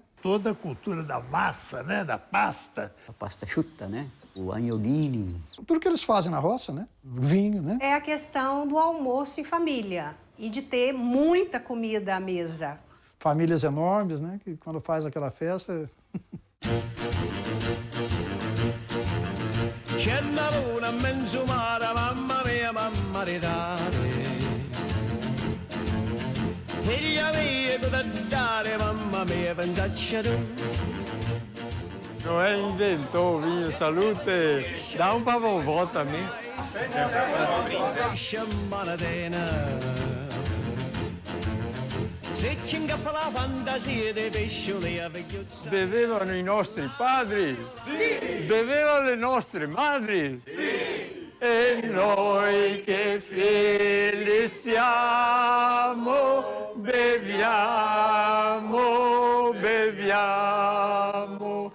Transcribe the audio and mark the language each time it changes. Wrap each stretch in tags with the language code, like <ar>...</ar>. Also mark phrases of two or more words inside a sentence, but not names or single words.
<pt>Toda a cultura da massa, né? Da pasta. A pasta chuta, né? O agnolini. Tudo que eles fazem na roça, né? Vinho, né? É a questão do almoço em família e de ter muita comida à mesa. Famílias enormes, né? Que quando faz aquela festa...</pt> <it>C'è una luna in mezzo mare, mamma mia, mamma di dare. Figlia mia, cosa dare, mamma mia, pensaccia tu.</it> <pt>Noé inventou o vinho, salute. Dá um pra vovó também.</pt> <it>Bevevano i nostri padri? Sì! Bevevano le nostre madri? Sì! E noi che felici siamo, beviamo, beviamo.</it>